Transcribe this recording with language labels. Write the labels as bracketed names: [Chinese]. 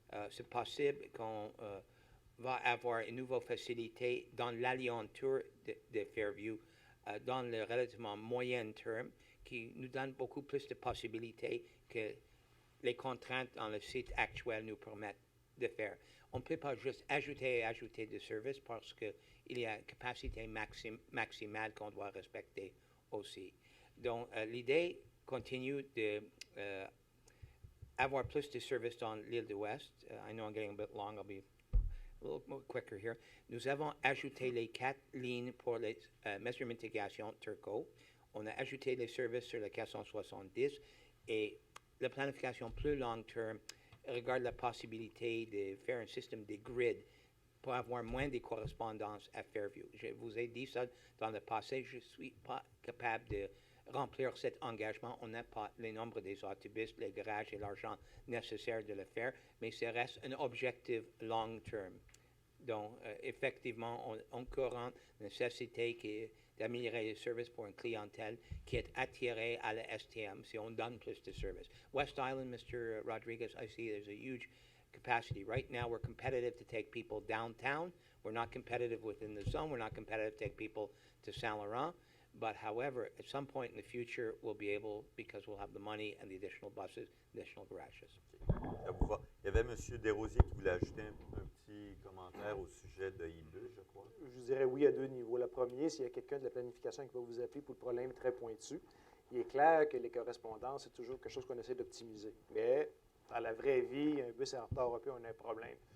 [French] C'est possible qu'on va avoir une nouvelle facilité dans l'alentour de Fairview dans le relativement moyen terme qui nous donne beaucoup plus de possibilités que les contraintes dans le site actuel nous permettent de faire. On ne peut pas juste ajouter et ajouter de services parce qu'il y a une capacité maximale qu'on doit respecter aussi. Donc, l'idée continue de avoir plus de services dans l'île de l'Ouest. [English] I know I'm getting a bit long. I'll be a little more quicker here. [French] Nous avons ajouté les 4 lignes pour les mesures de mitigation Turco. On a ajouté les services sur le 470 et la planification plus long terme regarde la possibilité de faire un système de grid pour avoir moins de correspondances à Fairview. Je vous ai dit ça dans le passé. Je ne suis pas capable de remplir cet engagement. On n'a pas le nombre des autobus, les garages et l'argent nécessaire de le faire, mais ça reste un objectif long terme. Donc, effectivement, on courant nécessité d'améliorer le service pour une clientèle qui est attirée à la STM si on donne plus de services. [English] West Island, Mr. Rodriguez, I see there's a huge capacity. Right now, we're competitive to take people downtown. We're not competitive within the zone. We're not competitive to take people to Saint Laurent. But however, at some point in the future, we'll be able, because we'll have the money and the additional buses, additional garages. [French] Ça vous va? Il y avait M. Desrosiers qui voulait ajouter un petit commentaire au sujet de IBUS, je crois. Je dirais oui à deux niveaux. Le premier, s'il y a quelqu'un de la planification qui va vous appeler pour le problème très pointu, il est clair que les correspondances, c'est toujours quelque chose qu'on essaie d'optimiser. Mais dans la vraie vie, un bus est en retard un peu, on a un problème.